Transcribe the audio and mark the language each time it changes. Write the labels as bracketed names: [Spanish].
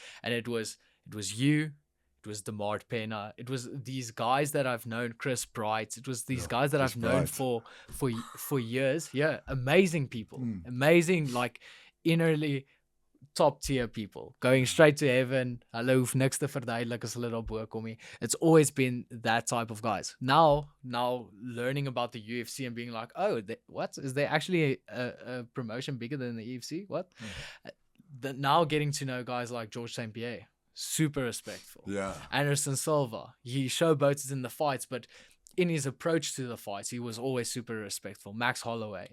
[English] And it was you, it was Demard Pena, it was these guys that I've known, Chris Bright, it was these guys that I've known for years. Yeah, amazing people. Amazing, like innerly top tier people going straight to heaven. [Afrikaans] Hulle hoef niks te verduidelik as hulle daar bo kom nie. [English] It's always been that type of guys. Now learning about the UFC and being like, oh, what is there actually a promotion bigger than the UFC? What? Now getting to know guys like George St. Pierre, super respectful. Yeah. Anderson Silva, he showboated in the fights, but in his approach to the fights, he was always super respectful. Max Holloway.